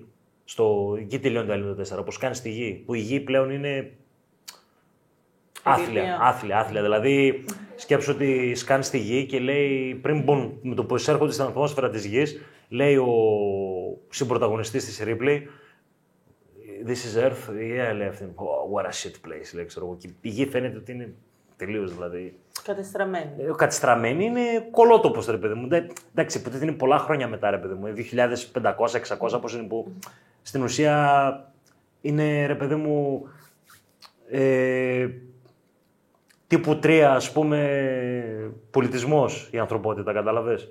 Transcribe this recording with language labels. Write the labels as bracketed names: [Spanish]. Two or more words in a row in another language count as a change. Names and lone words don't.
[Greek] Εκεί τελειώνει το Alien το 4, όπως σκάνει στη γη, που η γη πλέον είναι άθλια. Δηλαδή, σκέψου ότι σκάνει στη γη και λέει πριν μπουν με το που εισέρχονται στην ατμόσφαιρα της γης, λέει ο συμπρωταγωνιστής της Ripley, [English] this is Earth, yeah, [Greek] λέει αυτή. [English] Oh, what a shit place, [Greek] λέει, ξέρω εγώ. Και η γη φαίνεται ότι είναι τελείως, δηλαδή. Κατεστραμμένη. Κατεστραμμένη είναι κολότοπος, ρε παιδί μου. Εντάξει, ποτέ είναι πολλά χρόνια μετά, ρε παιδί μου. 2.500-600, πώς είναι που. Στην ουσία είναι, ρε παιδί μου. Τύπου 3, ας πούμε, πολιτισμός η ανθρωπότητα, κατάλαβες.